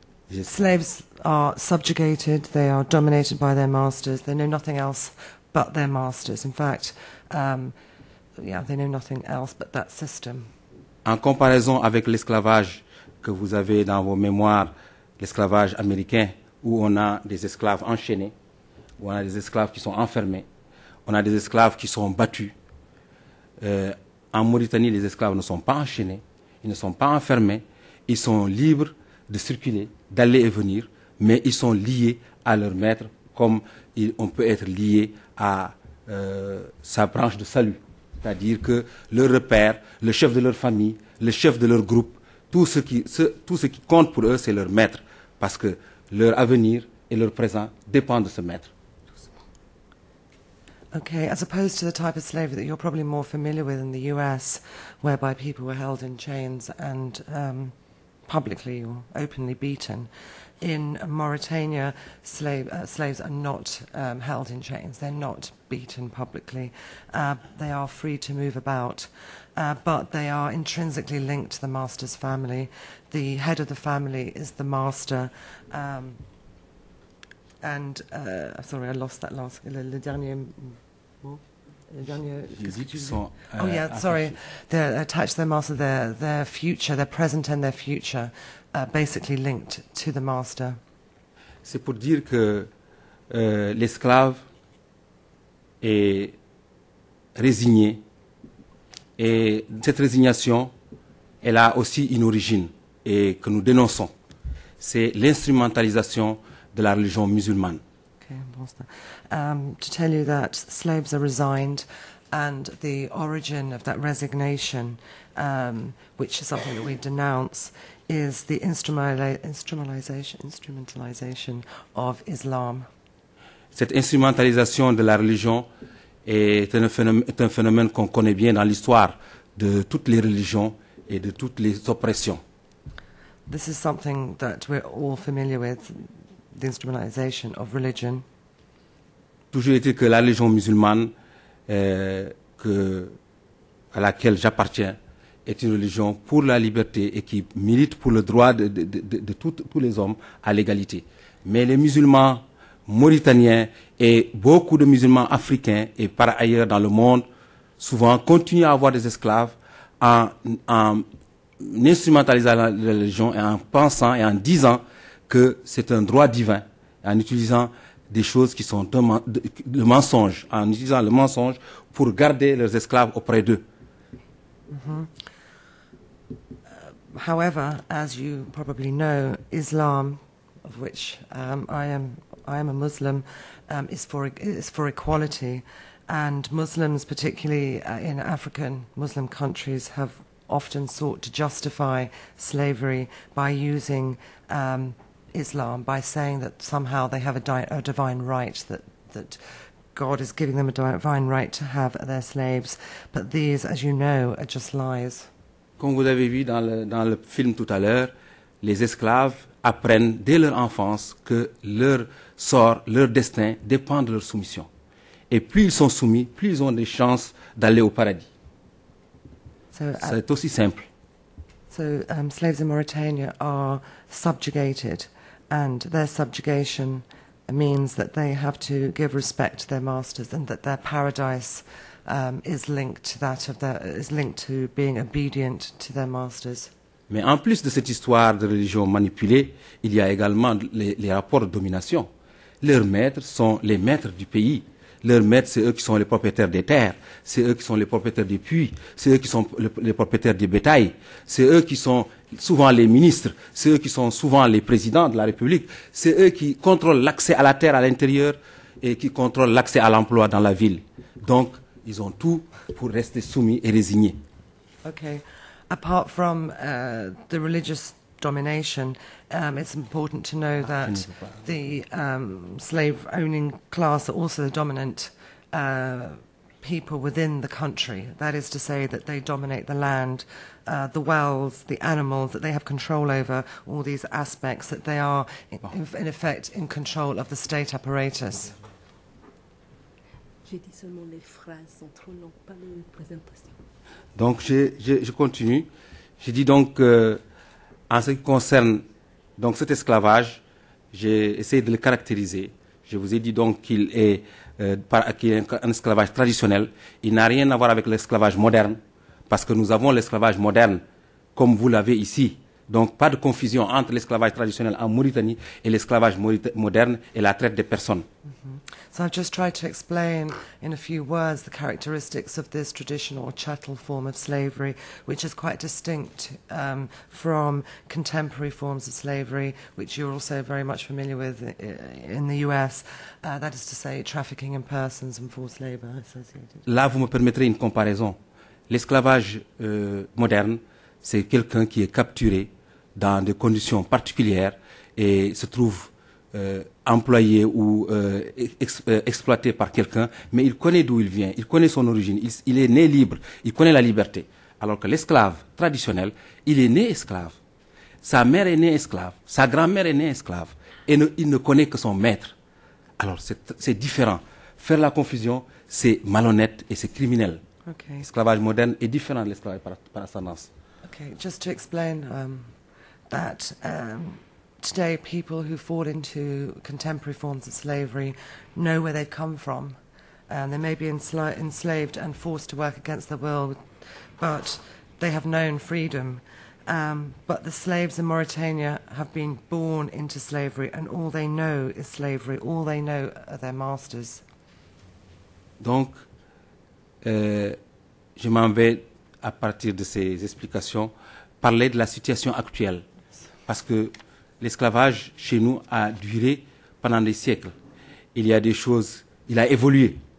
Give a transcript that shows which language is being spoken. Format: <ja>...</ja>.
<en>Slaves are subjugated, they are dominated by their masters, they know nothing else but their masters. In fact, they know nothing else but that system.</en> <fr>En comparaison avec l'esclavage que vous avez dans vos mémoires, l'esclavage américain, où on a des esclaves enchaînés, où on a des esclaves qui sont enfermés, on a des esclaves qui sont battus. En Mauritanie, les esclaves ne sont pas enchaînés, ils ne sont pas enfermés, ils sont libres de circuler, d'aller et venir, mais ils sont liés à leur maître comme on peut être lié à sa branche de salut. C'est-à-dire que leur repère, le chef de leur famille, le chef de leur groupe, tout ce qui compte pour eux, c'est leur maître, parce que leur avenir et leur présent dépendent de ce maître.</fr> <en>Okay, as opposed to the type of slavery that you're probably more familiar with in the US, whereby people were held in chains and publicly or openly beaten. In Mauritania, slaves are not held in chains. They're not beaten publicly. They are free to move about, but they are intrinsically linked to the master's family. The head of the family is the master. Sorry, I lost that last.</en> <fr>Le dernier mot.</fr> <en>Oh yeah, sorry. They're attached to their master. Their future, their present and their future, basically linked to the master.</en> <fr>C'est pour dire que l'esclave est résigné, et cette résignation, elle a aussi une origine et que nous dénonçons. C'est l'instrumentalisation de la religion musulmane.</fr> <en>Okay, to tell you that slaves are resigned, and the origin of that resignation, which is something that we denounce, is the instrumentalization of Islam.</en> <fr>Cette instrumentalisation de la religion est un phénomène qu'on connaît bien dans l'histoire de toutes les religions et de toutes les oppressions.</fr> <en>This is something that we're all familiar with, the instrumentalization of religion.</en> <fr>Toujours est-il que la religion musulmane à laquelle j'appartiens est une religion pour la liberté et qui milite pour le droit de tous les hommes à l'égalité. Mais les musulmans mauritaniens et beaucoup de musulmans africains et par ailleurs dans le monde souvent continuent à avoir des esclaves en instrumentalisant la religion et en pensant et en disant que c'est un droit divin, en utilisant des choses qui sont le mensonge, en utilisant le mensonge pour garder leurs esclaves auprès d'eux. Mm-hmm.</fr> <en>However, as you probably know, Islam, of which I am a Muslim, is for equality, and Muslims, particularly in African Muslim countries, have often sought to justify slavery by using Islam, by saying that somehow they have a divine right, that God is giving them a divine right to have their slaves. But these, as you know, are just lies.</en> <fr>Comme vous avez vu dans le film tout à l'heure, les esclaves apprennent dès leur enfance que leur sort, leur destin dépend de leur soumission. Et plus ils sont soumis, plus ils ont des chances d'aller au paradis. C'est aussi simple.</fr> <en>So slaves in Mauritania are subjugated, and their subjugation means that they have to give respect to their masters, and that their paradise is linked to being obedient to their masters.</en> <fr>Mais en plus de cette histoire de religion manipulée, il y a également les rapports de domination. Leurs maîtres sont les maîtres du pays. Leurs maîtres, c'est eux qui sont les propriétaires des terres, c'est eux qui sont les propriétaires des puits, c'est eux qui sont les propriétaires des bétails, c'est eux qui sont souvent les ministres, c'est eux qui sont souvent les présidents de la République, c'est eux qui contrôlent l'accès à la terre à l'intérieur et qui contrôlent l'accès à l'emploi dans la ville. Donc, ils ont tout pour rester soumis et résignés. Okay.</fr> <en>Apart from the religious domination, it's important to know that the slave-owning class are also the dominant people within the country. That is to say that they dominate the land, the wells, the animals, that they have control over all these aspects, that they are, in effect, in control of the state apparatus.</en> <fr>J'ai dit seulement les phrases sont trop longues, pas les présentations. Donc, je continue. J'ai dit donc, en ce qui concerne donc, cet esclavage, j'ai essayé de le caractériser. Je vous ai dit donc qu'il est un esclavage traditionnel. Il n'a rien à voir avec l'esclavage moderne, parce que nous avons l'esclavage moderne, comme vous l'avez ici. Donc, pas de confusion entre l'esclavage traditionnel en Mauritanie et l'esclavage moderne et la traite des personnes. Mm-hmm.</fr> <en>So I've just tried to explain in a few words the characteristics of this traditional or chattel form of slavery, which is quite distinct from contemporary forms of slavery, which you're also very much familiar with in the US, that is to say trafficking in persons and forced labor associated.</en> <fr>Là, vous me permettrez une comparaison. L'esclavage moderne, c'est quelqu'un qui est capturé dans des conditions particulières et se trouve employé ou exploité par quelqu'un, mais il connaît d'où il vient, il connaît son origine, il est né libre, il connaît la liberté. Alors que l'esclave traditionnel, il est né esclave. sa mère est née esclave, sa grand-mère est née esclave, et il ne connaît que son maître. Alors c'est différent. Faire la confusion, c'est malhonnête et c'est criminel. Okay. L'esclavage moderne est différent de l'esclavage par ascendance.</fr> <en>Okay, just to explain that today people who fall into contemporary forms of slavery know where they come from. They may be enslaved and forced to work against their will, but they have known freedom. But the slaves in Mauritania have been born into slavery, and all they know is slavery. All they know are their masters.</en> <fr>Donc, je m'en vais, à partir de ces explications, parler de la situation actuelle. Parce que l'esclavage, chez nous, a duré pendant des siècles. Il y a des choses... Il a évolué.</fr>